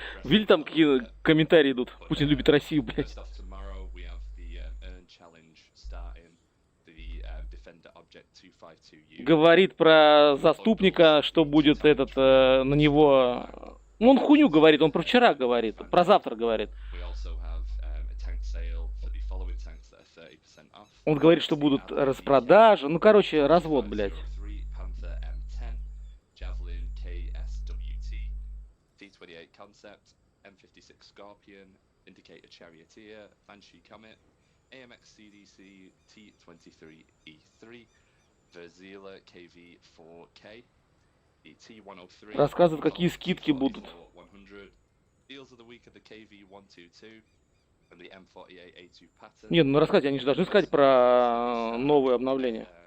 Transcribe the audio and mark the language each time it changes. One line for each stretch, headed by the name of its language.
Russian: Видели, там какие комментарии идут? Путин любит Россию, блядь.
English: First off, tomorrow we have the earn challenge starting. The defender object 252U.
Russian: Говорит про заступника, что будет этот на него. Ну, он хуйню говорит, он про вчера говорит, про завтра говорит.
English: We also have a tank sale for the following tanks that are 30% off.
Russian: Он говорит, что будут распродажи. Ну, короче, развод, блядь.
English: Panther M10, Javelin KSWT, T28 Concept, M56 Scorpion, Indicator Charioteer, Banshee Comet, AMX CDC T23E3, Verzila KV4K, the T103.
Russian: Рассказывают, какие скидки будут.
English: 100, Deals of the week of the KV122 and the M48A2 pattern.
Russian: Нет, ну рассказать, они же должны сказать про новые обновления.